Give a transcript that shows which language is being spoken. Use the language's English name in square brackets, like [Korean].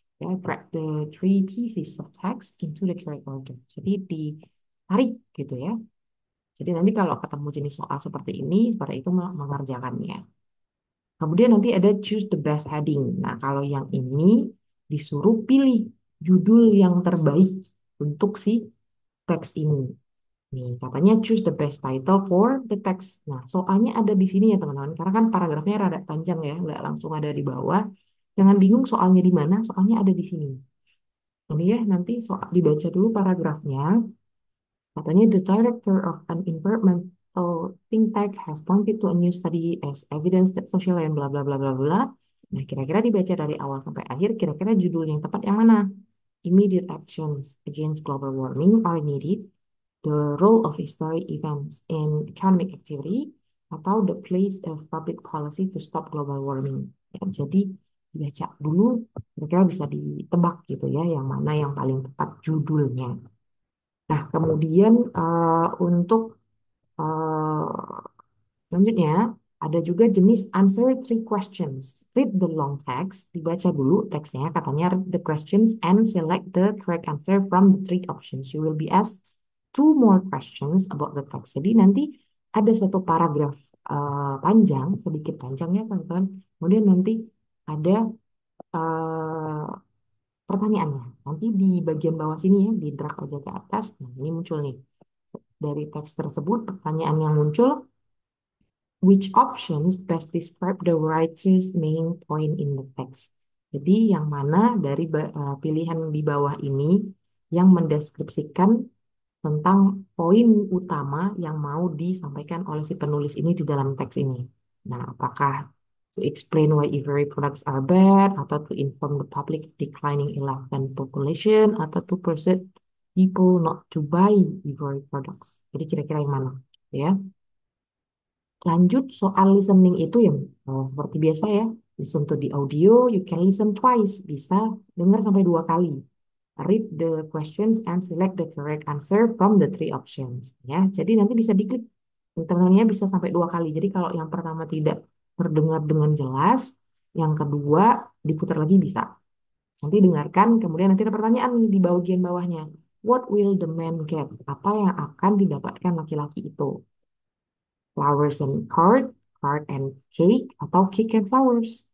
[English] Ya, drag the three pieces of text into the correct order. [Indonesian] Jadi ditarik gitu ya. Jadi nanti kalau ketemu jenis soal seperti ini, seperti itu mengerjakannya. Kemudian nanti ada [English] choose the best heading. [Indonesian] Nah, kalau yang ini disuruh pilih judul yang terbaik untuk si teks ini. Nih, katanya [English] choose the best title for the text. [Indonesian] Nah, soalnya ada di sini ya teman-teman. Karena kan paragrafnya rada panjang ya, nggak langsung ada di bawah. Jangan bingung soalnya di mana, soalnya ada di sini. Ini ya, nanti soal dibaca dulu paragrafnya. [English] Katanya the director of an environmental think tank has pointed to a new study as evidence that social and bla bla bla bla bla. [Indonesian] Nah, kira-kira dibaca dari awal sampai akhir, kira-kira judul yang tepat yang mana? [English] Immediate actions against global warming are needed, the role of historic events in economic activity, atau the place of public policy to stop global warming. [Indonesian] Ya, jadi baca dulu, kira-kira bisa ditebak gitu ya, yang mana yang paling tepat judulnya. Nah, kemudian untuk eh, selanjutnya, ada juga jenis [English] answer three questions. Read the long text, [Indonesian] dibaca dulu teksnya, katanya [English] read the questions and select the correct answer from the three options. You will be asked two more questions about the text. [Indonesian] Jadi nanti ada satu paragraf panjang, sedikit panjang ya teman-teman. Kemudian nanti ada eh, pertanyaannya. Nanti di bagian bawah sini ya, di drag aja ke atas. Nah, ini muncul nih. Dari teks tersebut, pertanyaan yang muncul, [English] which options best describe the writer's main point in the text? [Indonesian] Jadi yang mana dari pilihan di bawah ini yang mendeskripsikan tentang poin utama yang mau disampaikan oleh si penulis ini di dalam teks ini. Nah, apakah [English] to explain why ivory products are bad, atau to inform the public declining elephant population, atau to persuade people not to buy ivory products. [Indonesian] Jadi kira-kira yang mana? Ya. Lanjut soal listening itu yang seperti biasa ya. [English] Listen to the audio, you can listen twice. [Indonesian] Bisa dengar sampai 2 kali. [English] Read the questions and select the correct answer from the three options. [Indonesian] Ya, jadi nanti bisa diklik. Teman-temannya bisa sampai 2 kali. Jadi kalau yang pertama tidak terdengar dengan jelas, yang kedua diputar lagi bisa. Nanti dengarkan, kemudian nanti ada pertanyaan nih di bagian bawahnya. [English] What will the man get? [Indonesian] Apa yang akan didapatkan laki-laki itu? [English] Flowers and card, card and cake, atau cake and flowers.